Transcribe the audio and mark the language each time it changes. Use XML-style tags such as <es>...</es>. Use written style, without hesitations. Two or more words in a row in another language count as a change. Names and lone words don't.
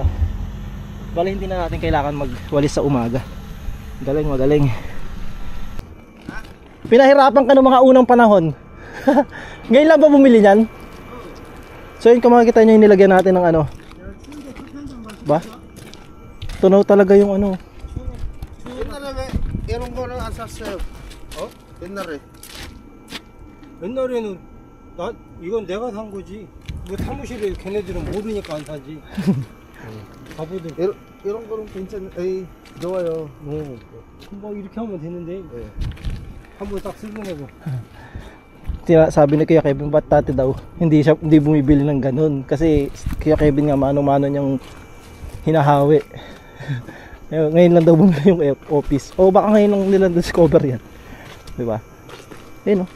<tl>Bale, hindi na natin kailangan magwalis sa umaga. Magaling. Pinahirapan ka ng mga unang panahon. Ngayon lang ba bumili niyan? So yun, kung makikita nyo yung nilagyan natin ng ba? Tunaw talaga yung</tl> <ko>옛날에 이런 거는 안 샀어요. 옛날에. 옛날에는 나 이건 내가 산 거지. 뭐 사무실에 걔네들은 모르니까 안 사지. 바보들. 이런 거는 에이, 좋아요. 뭐 이렇게 하면 되는데. 네. 한번 딱 쓰고 내고.</ko> <tl>Sabi ni Kuya Kevin, ba't dati daw hindi bumibili ng ganun kasi Kuya Kevin nga mano-mano niyang hinahawi. Ngayon lang daw bumili yung office, o baka ngayon lang nila discover yan, di ba? Ayun, no?</tl>